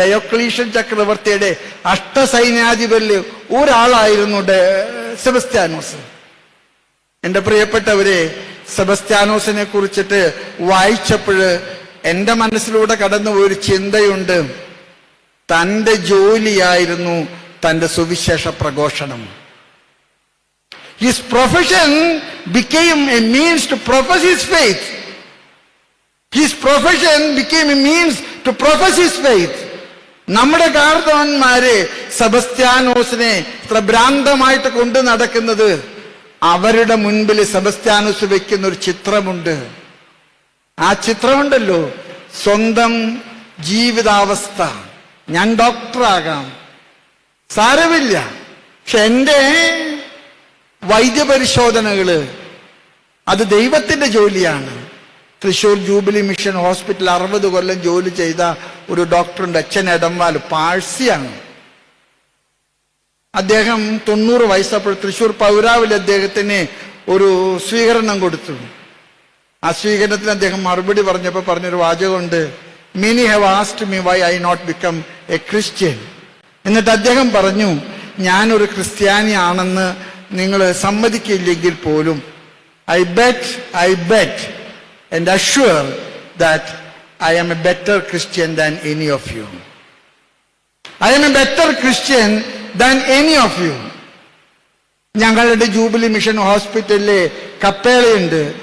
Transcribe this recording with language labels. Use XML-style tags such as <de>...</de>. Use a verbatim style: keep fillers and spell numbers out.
<ml>Diocletian ചക്രവർത്തിയുടെ അഷ്ടസൈന്യാധിപരിൽ ഒരാളായിരുന്നു സെബസ്ത്യാനോസ്. എൻ്റെ പ്രിയപ്പെട്ടവരെ, സെബസ്ത്യാനോസിനെ കുറിച്ചിട്ട് വായിച്ചപ്പോൾ എൻ്റെ മനസ്സിലൂടെ കടന്നുപോയൊരു ചിന്തയുണ്ട്. തൻ്റെ ജോലിയായിരുന്നു തൻ്റെ സുവിശേഷ പ്രഘോഷണം.</ml> <en>His profession became a means to profess his faith. His profession became a means to profess his faith.</en> <ml>നമ്മുടെ കാർദോന്മാരെ സെബസ്ത്യാനോസിനെ ഇത്ര ഭ്രാന്തമായിട്ട് കൊണ്ടു നടക്കുന്നത്, അവരുടെ മുൻപിൽ സെബസ്ത്യാനോസ് വെക്കുന്ന ഒരു ചിത്രമുണ്ട്. ആ ചിത്രമുണ്ടല്ലോ, സ്വന്തം ജീവിതാവസ്ഥ. ഞാൻ ഡോക്ടറാകാം, സാരമില്ല, പക്ഷെ എൻ്റെ വൈദ്യപരിശോധനകള് അത് ദൈവത്തിന്റെ ജോലിയാണ്. തൃശൂർ ജൂബിലി മിഷൻ ഹോസ്പിറ്റൽ അറുപത് കൊല്ലം ജോലി ചെയ്ത ഒരു ഡോക്ടറുണ്ട്, അച്ഛൻ എടംവാൽ, പാഴ്സിയാണ്. അദ്ദേഹം തൊണ്ണൂറ് വയസ്സപ്പോൾ തൃശൂർ പൗരാവിൽ അദ്ദേഹത്തിന് ഒരു സ്വീകരണം കൊടുത്തു. ആ സ്വീകരണത്തിന് അദ്ദേഹം മറുപടി പറഞ്ഞപ്പോൾ പറഞ്ഞൊരു വാചകമുണ്ട്,</ml> <en>many have asked me why I not become a Christian.</en> <ml>എന്നിട്ട് അദ്ദേഹം പറഞ്ഞു, ഞാനൊരു ക്രിസ്ത്യാനിയാണെന്ന് നിങ്ങൾ സമ്മതിക്കില്ലെങ്കിൽ പോലും</ml> <en>I bet I bet and assure that I am a better Christian than any of you. I am a better Christian than any of you.</en> <ml>ഞങ്ങളുടെ jubilee mission ഹോസ്പിറ്റലിലെ കപ്പേളയുണ്ട്.</ml>